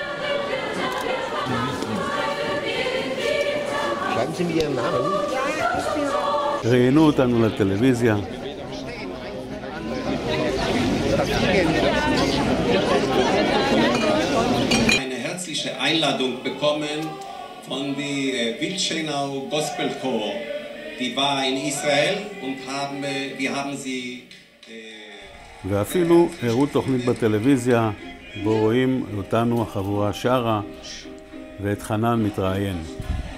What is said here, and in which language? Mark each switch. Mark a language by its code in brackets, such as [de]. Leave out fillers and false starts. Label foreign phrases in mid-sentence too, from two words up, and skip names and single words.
[he] ראיינו אותנו לטלוויזיה. [de] Eine herzliche Einladung bekommen von die Wildschönau Gospelchor. Die war in Israel und wir haben sie [he] ואפילו הראו תוכנית בטלוויזיה בו רואים אותנו החבורה שרה ואת חנן מתראיין.